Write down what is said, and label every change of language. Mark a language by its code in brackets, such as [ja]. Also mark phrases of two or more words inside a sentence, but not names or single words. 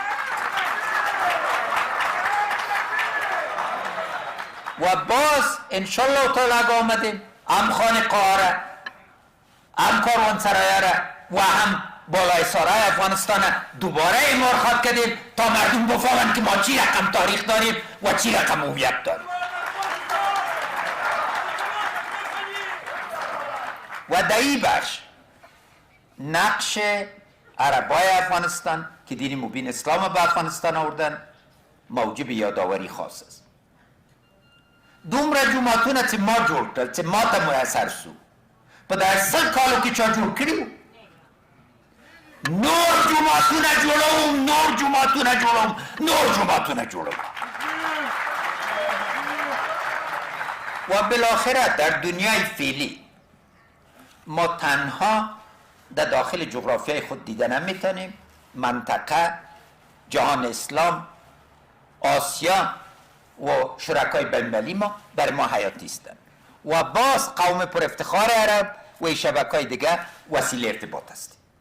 [fa] و باز [ar] انشالله تعالی [fa] اگه آمدیم هم خانقاه هم کاروانسرای و هم بالای سرای افغانستان دوباره اعمار خواد کردیم تا مردم بفهمند که ما چی رقم تاریخ داریم و چی رقم هویت داریم. و در این بخش نقش عربای افغانستان که دین مبین اسلام به افغانستان آوردن موجب یادآوری خاص است. [ps] دومره جماعتونه چې ما جوړ کړل چې ما ته میسر سو په دا 100 کالو کې چا جوړ کړي وو؟ نور جماعتونه جوړوم. [fa] و بالاخره در دنیای فعلی ما تنها در داخل جغرافیای خود دیده نمیتونیم. منطقه، جهان اسلام، آسیا و شرکای بین‌المللی ما برای ما حیاتی هستند و باز قوم پر افتخار عرب و شبکه‌های دیگه وسیله ارتباط است.